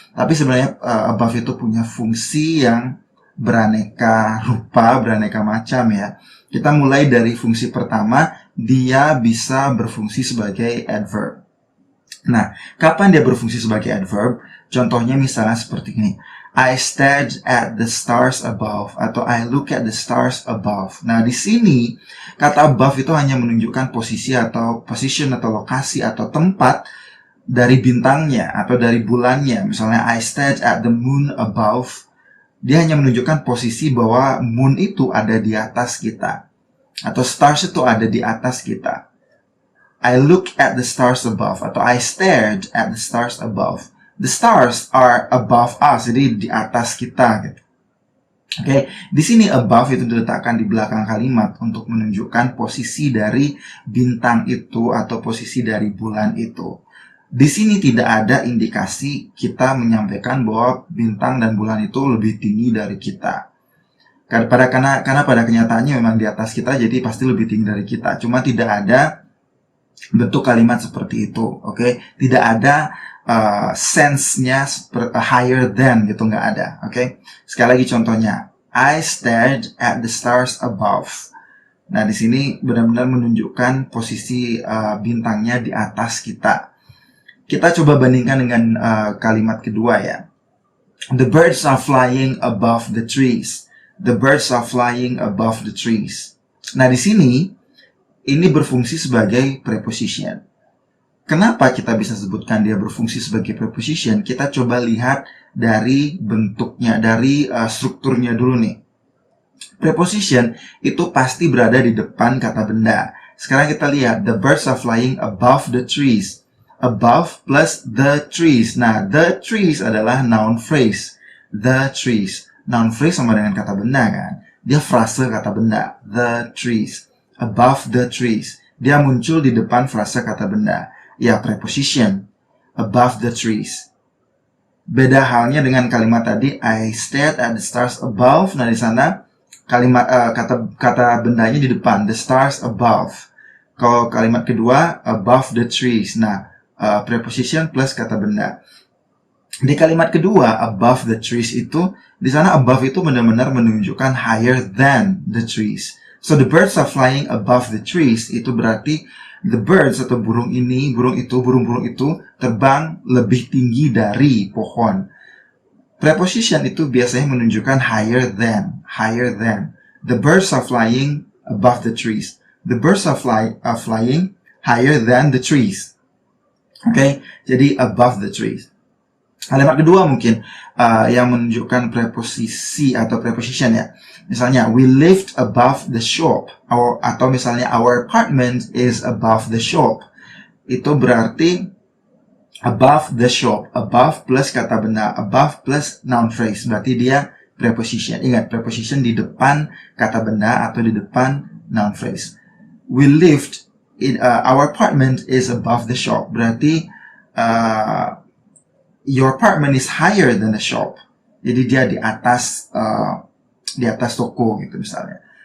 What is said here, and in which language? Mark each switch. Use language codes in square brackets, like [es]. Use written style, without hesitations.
[id] Tapi sebenarnya above itu punya fungsi yang beraneka rupa, beraneka macam ya. Kita mulai dari fungsi pertama, dia bisa berfungsi sebagai adverb. Nah, kapan dia berfungsi sebagai adverb? Contohnya misalnya seperti ini. [en] I stared at the stars above atau I look at the stars above. [id] Nah, di sini kata above itu hanya menunjukkan posisi atau position atau lokasi atau tempat dari bintangnya atau dari bulannya. Misalnya [en] I stared at the moon above. [id] Dia hanya menunjukkan posisi bahwa moon itu ada di atas kita atau stars itu ada di atas kita. [en] I look at the stars above atau I stared at the stars above. The stars are above us, [id] jadi di atas kita gitu. Oke, di sini above itu diletakkan di belakang kalimat untuk menunjukkan posisi dari bintang itu atau posisi dari bulan itu. Di sini tidak ada indikasi kita menyampaikan bahwa bintang dan bulan itu lebih tinggi dari kita. Karena pada kenyataannya memang di atas kita, jadi pasti lebih tinggi dari kita. Cuma tidak ada bentuk kalimat seperti itu, oke? Tidak ada sense-nya higher than gitu, nggak ada, oke? Sekali lagi contohnya, [en] I stared at the stars above. [id] Nah, di sini benar-benar menunjukkan posisi bintangnya di atas kita. Kita coba bandingkan dengan kalimat kedua ya. [en] The birds are flying above the trees. The birds are flying above the trees. [id] Nah, di sini ini berfungsi sebagai preposition. Kenapa kita bisa sebutkan dia berfungsi sebagai preposition? Kita coba lihat dari bentuknya, dari strukturnya dulu nih. Preposition itu pasti berada di depan kata benda. Sekarang kita lihat, [en] the birds are flying above the trees. Above plus the trees. Nah, the trees adalah noun phrase. The trees. [id] Noun phrase sama dengan kata benda kan? Dia frase kata benda. [en] The trees. Above the trees. [id] Dia muncul di depan frase kata benda. [en] Ya, preposition. Above the trees. [id] Beda halnya dengan kalimat tadi, [en] I stared at the stars above. [id] Nah, di sana kalimat kata bendanya di depan, the stars above. Kalau kalimat kedua, [en] above the trees. [id] Nah, preposition plus kata benda. Di kalimat kedua, above the trees itu, di sana above itu benar-benar menunjukkan [en] higher than the trees. So the birds are flying above the trees. [id] Itu berarti [en] the birds [id] atau burung itu terbang lebih tinggi dari pohon. Preposition itu biasanya menunjukkan higher than. [en] The birds are flying above the trees. The birds are flying higher than the trees. [id] Oke, jadi [en] above the trees. [id] Kalimat kedua mungkin yang menunjukkan preposisi atau preposition ya. [en] Misalnya, we lived above the shop. Atau misalnya, our apartment is above the shop. Itu berarti above the shop. [id] Above plus kata benda. [en] Above plus noun phrase. [id] Berarti dia preposition. Ingat, preposition di depan kata benda atau di depan noun phrase. [en] We lived in our apartment is above the shop. Berarti your apartment is higher than the shop. [id] Jadi dia di atas toko gitu misalnya.